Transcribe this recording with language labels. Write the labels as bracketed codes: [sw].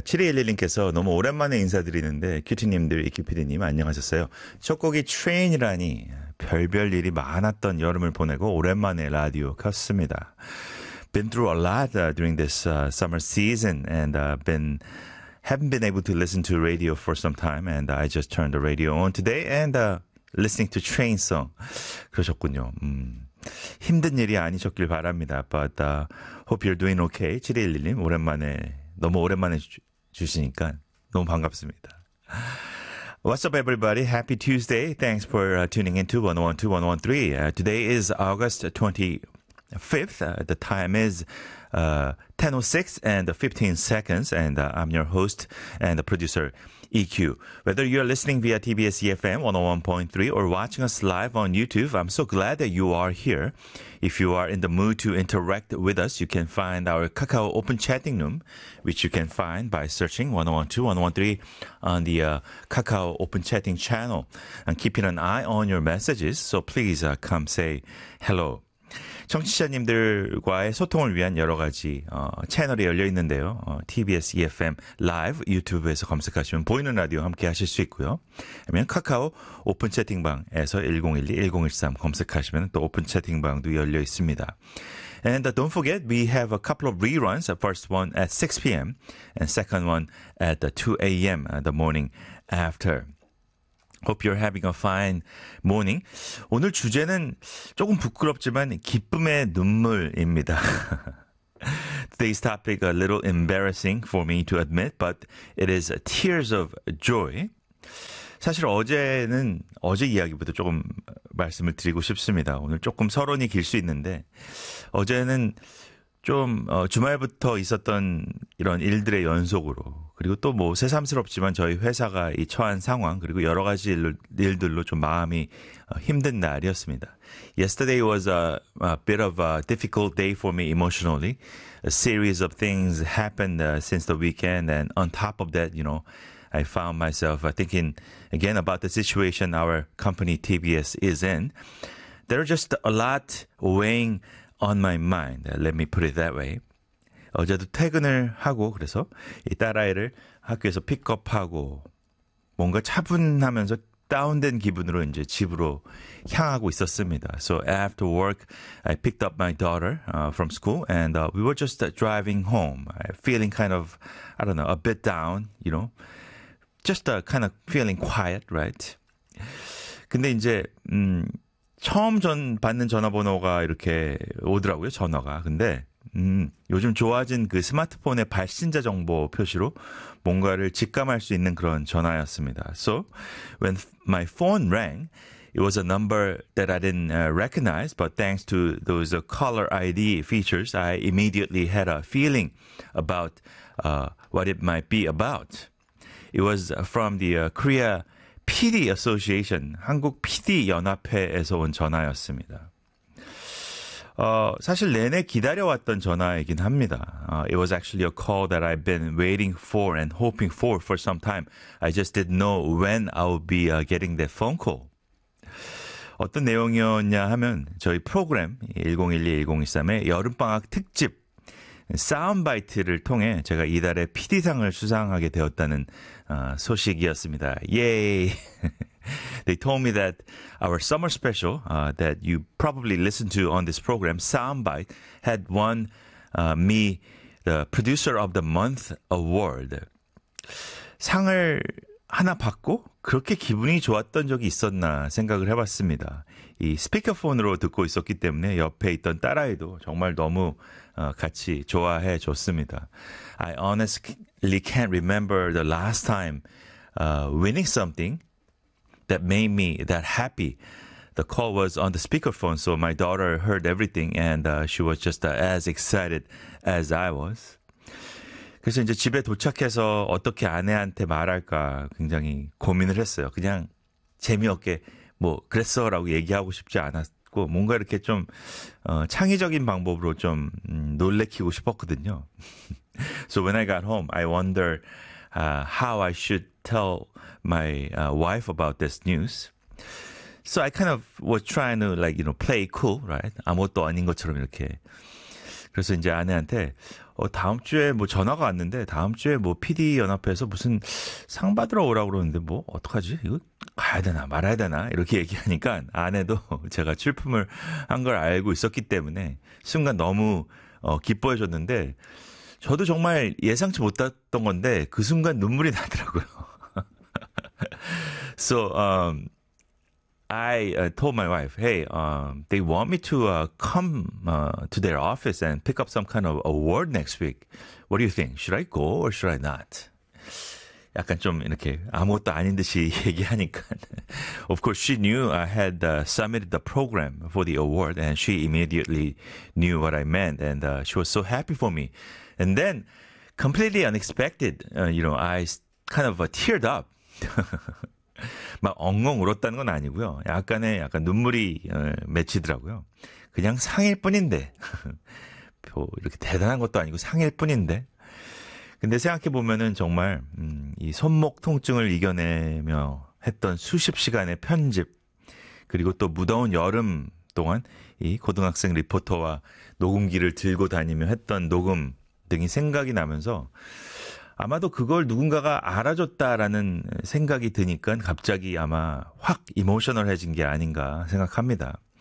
[ko] 7211님께서 너무 오랜만에 인사드리는데 큐티님들, 이키피디님 안녕하셨어요. 첫 곡이 Train이라니 별별 일이 많았던 여름을 보내고 오랜만에 라디오 켰습니다. [en] Been through a lot during this summer season and haven't been able to listen to radio for some time and I just turned the radio on today and listening to Train song. [ko] 그러셨군요. 힘든 일이 아니셨길 바랍니다. 아빠 왔다. [en] Hope you're doing okay. [ko] 7111님 오랜만에, 너무 오랜만에 주시니까 너무 반갑습니다. [en] What's up everybody? Happy Tuesday. Thanks for tuning in to 112-113. Today is August 25th. The time is 10:06 and 15 seconds. And I'm your host and the producer, EQ. Whether you're listening via TBS EFM 101.3 or watching us live on YouTube, I'm so glad that you are here. If you are in the mood to interact with us, you can find our Kakao open chatting room, which you can find by searching 1012-113 on the Kakao open chatting channel. And keeping an eye on your messages, so please come say hello. [ko] 청취자님들과의 소통을 위한 여러 가지 채널이 열려 있는데요. TBS EFM Live 유튜브에서 검색하시면 보이는 라디오 함께 하실 수 있고요. 아니면 카카오 오픈 채팅방에서 1012-1013 검색하시면 또 오픈 채팅방도 열려 있습니다. [en] And don't forget, we have a couple of reruns. The first one at 6 p.m. and second one at 2 a.m. the morning after. Hope you're having a fine morning. [ko] 오늘 주제는 조금 부끄럽지만 기쁨의 눈물입니다. [en] Today's topic a little embarrassing for me to admit, but it is tears of joy. [ko] 사실 어제는 어제 이야기부터 조금 말씀을 드리고 싶습니다. 오늘 조금 서론이 길 수 있는데 어제는 좀 주말부터 있었던 이런 일들의 연속으로 그리고 또 뭐 새삼스럽지만 저희 회사가 이 처한 상황 그리고 여러 가지 일들로 좀 마음이 힘든 날이었습니다. [en] Yesterday was a bit of a difficult day for me emotionally. A series of things happened since the weekend and on top of that, you know, I found myself thinking again about the situation our company TBS is in. There are just a lot weighing on my mind. Let me put it that way. [ko] 어제도 퇴근을 하고 그래서 이 딸아이를 학교에서 픽업하고 뭔가 차분하면서 다운된 기분으로 이제 집으로 향하고 있었습니다. [en] So after work, I picked up my daughter from school and we were just driving home. Feeling kind of, I don't know, a bit down, you know. Just kind of feeling quiet, right? [ko] 근데 이제 처음 전 받는 전화번호가 이렇게 오더라고요, 전화가. 근데 요즘 좋아진 그 스마트폰의 발신자 정보 표시로 뭔가를 직감할 수 있는 그런 전화였습니다. [en] So, when my phone rang, it was a number that I didn't recognize, but thanks to those caller ID features, I immediately had a feeling about what it might be about. It was from the Korea PD Association, [ko] 한국 PD연합회에서 온 전화였습니다. 사실 내내 기다려왔던 전화이긴 합니다. [en] It was actually a call that I've been waiting for and hoping for some time. I just didn't know when I would be getting that phone call. [ko] 어떤 내용이었냐 하면 저희 프로그램 1012-1013의 여름방학 특집 사운드바이트를 통해 제가 이달의 PD상을 수상하게 되었다는 소식이었습니다. [en] Yay! They told me that our summer special that you probably listened to on this program, Soundbite, had won me the Producer of the Month Award. [ko] 상을 하나 받고 그렇게 기분이 좋았던 적이 있었나 생각을 해봤습니다. 이 스피커폰으로 듣고 있었기 때문에 옆에 있던 딸아이도 정말 너무 같이 좋아해 줬습니다. [en] I honestly can't remember the last time winning something that made me that happy. The call was on the speakerphone, so my daughter heard everything, and she was just as excited as I was. [ko] 그래서 이제 집에 도착해서 어떻게 아내한테 말할까 굉장히 고민을 했어요. 그냥 재미없게 뭐 그랬어라고 얘기하고 싶지 않았고 뭔가 이렇게 좀 창의적인 방법으로 좀 놀래키고 싶었거든요. [en] So when I got home, I wonder how I should tell my wife about this news. So I kind of was trying to like, you know, play cool, right? [ko] 아무것도 아닌 것처럼 이렇게. 그래서 이제 아내한테 다음 주에 뭐 전화가 왔는데 다음 주에 뭐 PD 연합회에서 무슨 상 받으러 오라고 그러는데 뭐 어떡하지? 이거 가야 되나 말아야 되나? 이렇게 얘기하니까 아내도 제가 출품을 한걸 알고 있었기 때문에 순간 너무 기뻐해줬는데 저도 정말 예상치 못했던 건데 그 순간 눈물이 나더라고요. [en] I told my wife, hey, they want me to come to their office and pick up some kind of award next week. What do you think? Should I go or should I not? [ko] 약간 좀 이렇게 아무것도 아닌 듯이 얘기하니까. [en] Of course, she knew I had submitted the program for the award, and she immediately knew what I meant, and she was so happy for me. And then, completely unexpected, I kind of teared up. [ko] 막 엉엉 울었다는 건 아니고요. 약간의 약간 눈물이 맺히더라고요. 그냥 상일 뿐인데. 이렇게 대단한 것도 아니고 상일 뿐인데. 근데 생각해 보면은 정말 이 손목 통증을 이겨내며 했던 수십 시간의 편집 그리고 또 무더운 여름 동안 이 고등학생 리포터와 녹음기를 들고 다니며 했던 녹음 등이 생각이 나면서 아마도 그걸 누군가가 알아줬다라는 생각이 드니까 갑자기 아마 확 이모셔널해진 게 아닌가 생각합니다.